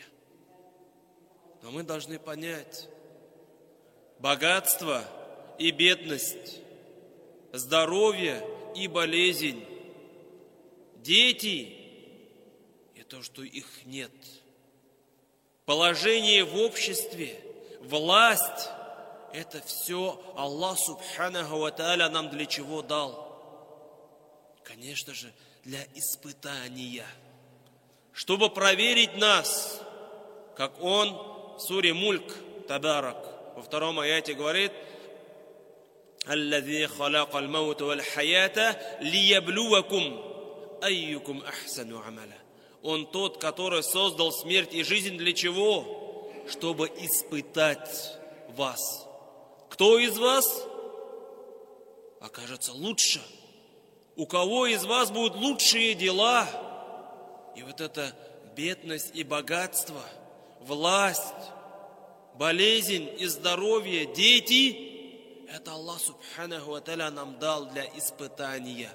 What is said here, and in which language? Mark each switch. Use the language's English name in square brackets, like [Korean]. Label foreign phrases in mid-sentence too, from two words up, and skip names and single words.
[Russian] Но мы должны понять, богатство и бедность, здоровье и болезнь, дети и то, что их нет, положение в обществе, власть, это все Аллах [Arabic] سبحانه وتعالى [Russian] нам для чего дал? Конечно же, для испытания. Чтобы проверить нас, как Он в суре Мульк, Табарак, во 2 аяте говорит: [Arabic] «الذي خلق الموت والحياة ليبلوكم أيكم أحسن عملا». [Russian] Он тот, который создал смерть и жизнь для чего? Чтобы испытать вас. Кто из вас окажется лучше? У кого из вас будут лучшие дела? И вот эта бедность и богатство, власть, болезнь и здоровье, дети, это Аллах [Arabic] سبحانه وتعالى [Russian] нам дал для испытания.